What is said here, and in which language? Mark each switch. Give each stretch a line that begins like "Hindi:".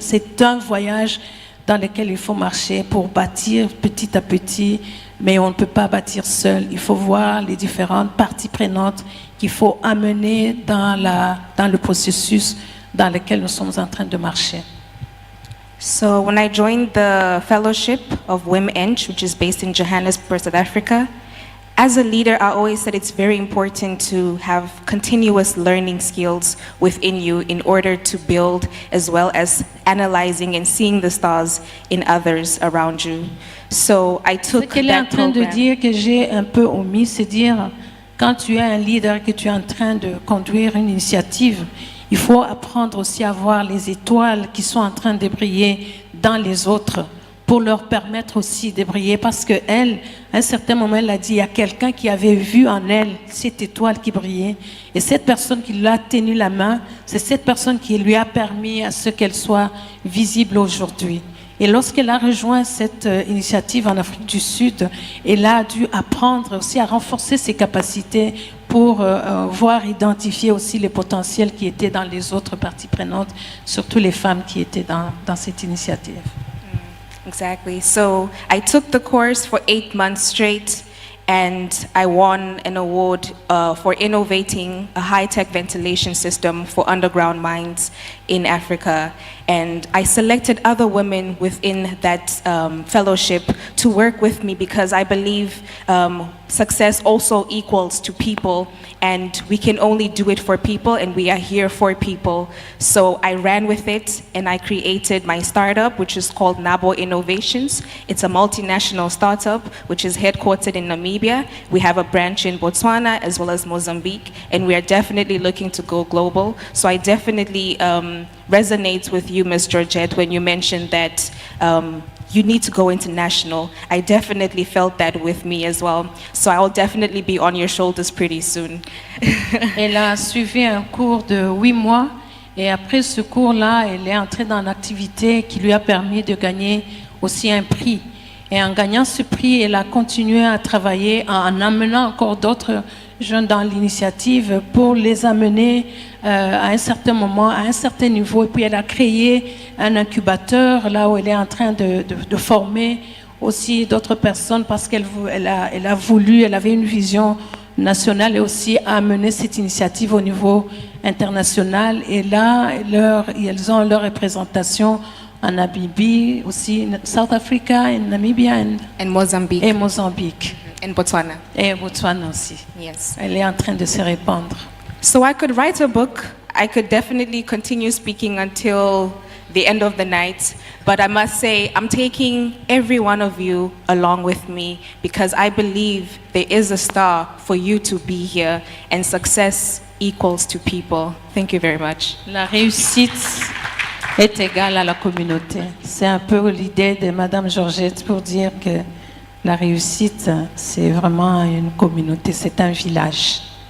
French: C'est un voyage dans lequel il faut marcher pour bâtir petit à petit, mais on ne peut pas bâtir seul. Il faut voir les différentes parties prenantes qu'il faut amener dans le processus dans lequel nous sommes en train de marcher.
English: So when I joined the fellowship of WIMENCH, which is based in Johannesburg, South Africa, as a leader, I always said it's very important to have continuous learning skills within you in order to build, as well as analyzing and seeing the stars in others around you. So I took
French: Ce qu'elle est en
English: that
French: train de
English: program.
French: dire que j'ai un peu omis, c'est dire quand tu es un leader, que tu es en train de conduire une initiative, il faut apprendre aussi à voir les étoiles qui sont en train de briller dans les autres pour leur permettre aussi de briller. Parce qu'elle, à un certain moment, elle a dit, il y a quelqu'un qui avait vu en elle cette étoile qui brillait. Et cette personne qui lui a tenu la main, c'est cette personne qui lui a permis à ce qu'elle soit visible aujourd'hui. Et lorsqu'elle a rejoint cette initiative en Afrique du Sud, elle a dû apprendre aussi à renforcer ses capacités pour voir identifier aussi les potentiels qui étaient dans les autres parties prenantes, surtout les femmes qui étaient dans cette initiative.
English: Exactly. So I took the course for 8 months straight, and I won an award for innovating a high-tech ventilation system for underground mines in Africa. And I selected other women within that fellowship to work with me because I believe success also equals to people, and we can only do it for people, and we are here for people. So I ran with it, and I created my startup, which is called Nabo Innovations. It's a multinational startup which is headquartered in Namibia. We have a branch in Botswana as well as Mozambique, and we are definitely looking to go global. So I definitely resonate with you, Ms. Georgette, when you mentioned that you need to go international. I definitely felt that with me as well. So I'll definitely be on your shoulders pretty soon.
French: Elle a suivi un cours de 8 mois et après ce cours-là, elle est entrée dans l'activité qui lui a permis de gagner aussi un prix. Et en gagnant ce prix, elle a continué à travailler en amenant encore d'autres jeunes dans l'initiative pour les amener à un certain moment, à un certain niveau. Et puis elle a créé un incubateur là où elle est en train de former aussi d'autres personnes parce qu'elle a voulu, elle avait une vision nationale et aussi amener cette initiative au niveau international. Et là, elles ont leur représentation en Namibie, aussi South Africa, en Namibia
English: And Mozambique.
French: et Mozambique.
English: And Botswana.
French: Et Botswana aussi.
English: Yes.
French: Elle est en train de se répandre.
English: So I could write a book. I could definitely continue speaking until the end of the night. But I must say, I'm taking every one of you along with me because I believe there is a star for you to be here, and success equals to people. Thank you very much.
French: La réussite est égale à la communauté. C'est un peu l'idée de Madame Georgette pour dire que la réussite, c'est vraiment une communauté, c'est un village.